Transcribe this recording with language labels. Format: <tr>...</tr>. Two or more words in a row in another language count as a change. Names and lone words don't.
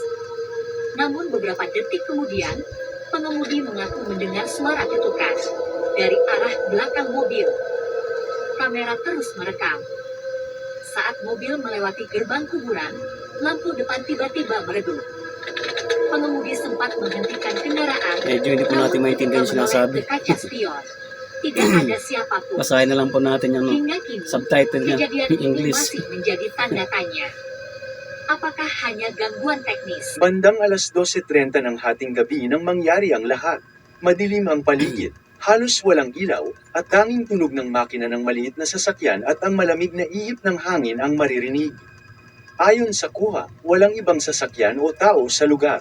<id>Namun beberapa detik kemudian, pengemudi mengaku mendengar suara ketukan dari arah belakang mobil. Kamera terus merekam. Saat mobil melewati gerbang kuburan, lampu depan tiba-tiba meredup. Pengemudi sempat menghentikan kendaraan.</id> <tl>Medyo hindi po natin maintindihan sinasabi.</tl> <id>Kaca spion. Tidak ada siapapun.</id> <tl>Basahin na lang po natin yung</tl> <id>Hingga kini,</id> <tl>subtitle niya</tl> <id>kejadian</id> <en>in</en> <id>ini</id> <en>English.</en> <id>masih menjadi tanda tanya. Apakah hanya gangguan teknis?</id> <tl>Bandang alas 12:30 ng hating gabi nang mangyari ang lahat. Madilim ang paligid, halos walang ilaw, at tanging tunog ng makina ng maliit na sasakyan at ang malamig na ihip ng hangin ang maririnig. Ayon sa kuha, walang ibang sasakyan o tao sa lugar.</tl>